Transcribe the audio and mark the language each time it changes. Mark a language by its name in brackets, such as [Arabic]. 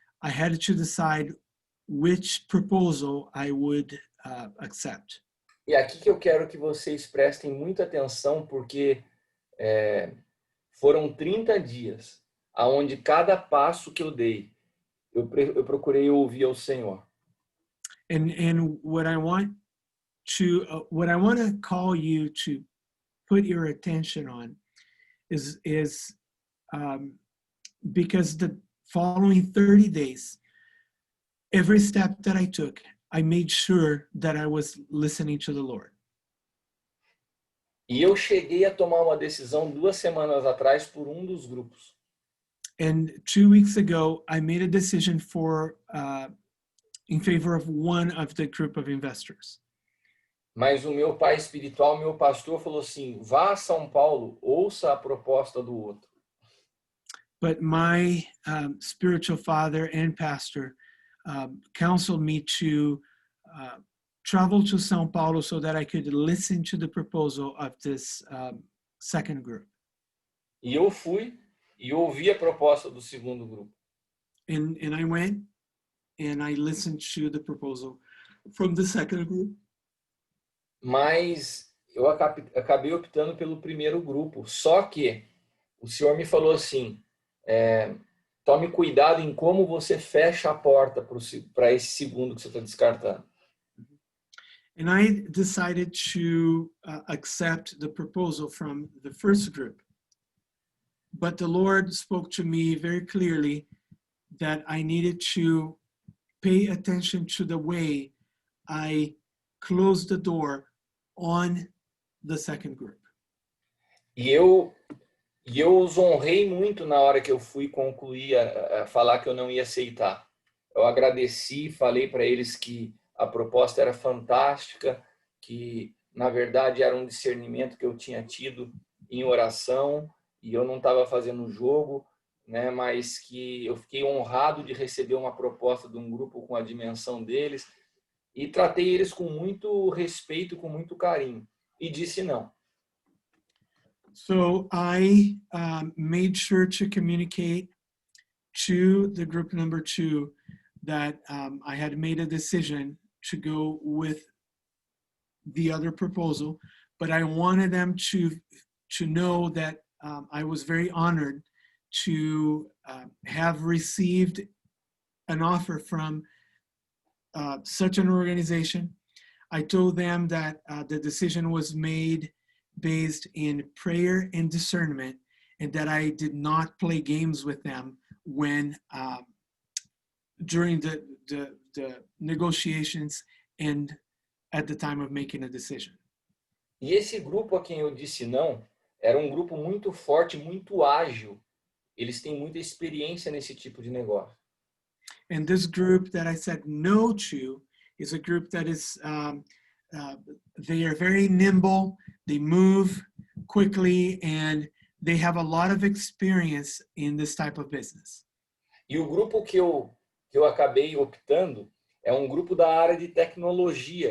[English] I had to decide which proposal I would accept. [Portuguese] E aqui que eu quero que vocês prestem muita atenção, porque foram 30 dias aonde cada passo que eu dei, eu procurei ouvir ao Senhor. [English] And what I want to call you to put your attention on is because the following 30 days, every step that I took, I made sure that I was listening to the Lord. [Portuguese] E eu cheguei a tomar uma decisão 2 semanas atrás por um dos grupos. [English] And 2 weeks ago, I made a decision in favor of one of the group of investors. [Portuguese] Mas o meu pai espiritual, meu pastor, falou assim: vá a São Paulo, ouça a proposta do outro. [English] But my spiritual father and pastor counseled me to travel to São Paulo so that I could listen to the proposal of this second group. [Portuguese] E eu fui e ouvi a proposta do segundo grupo. [English] And I went and I listened to the proposal from the second group. [Portuguese] Mas eu acabei optando pelo primeiro grupo. Só que o Senhor me falou assim: tome cuidado em como você fecha a porta para esse segundo que você está descartando. [English] And I decided to accept the proposal from the first group. But the Lord spoke to me very clearly that I needed to pay attention to the way I closed the door on the second group. [Portuguese] E eu os honrei muito na hora que eu fui concluir a falar que eu não ia aceitar. Eu agradeci, falei para eles que a proposta era fantástica, que na verdade era um discernimento que eu tinha tido em oração e eu não estava fazendo jogo, né? Mas que eu fiquei honrado de receber uma proposta de um grupo com a dimensão deles e tratei eles com muito respeito, com muito carinho e disse não. [English] So I made sure to communicate to the group number 2 that I had made a decision to go with the other proposal, but I wanted them to know that I was very honored to have received an offer from such an organization. I told them that the decision was made based in prayer and discernment, and that I did not play games with them when during the negotiations and at the time of making a decision. [Portuguese] E esse grupo a quem eu disse não era um grupo muito forte, muito ágil. Eles têm muita experiência nesse tipo de negócio. [English] And this group that I said no to is a group that is, they are very nimble, they move quickly, and they have a lot of experience in this type of business. [Portuguese] E o grupo que eu acabei optando é um grupo da área de tecnologia.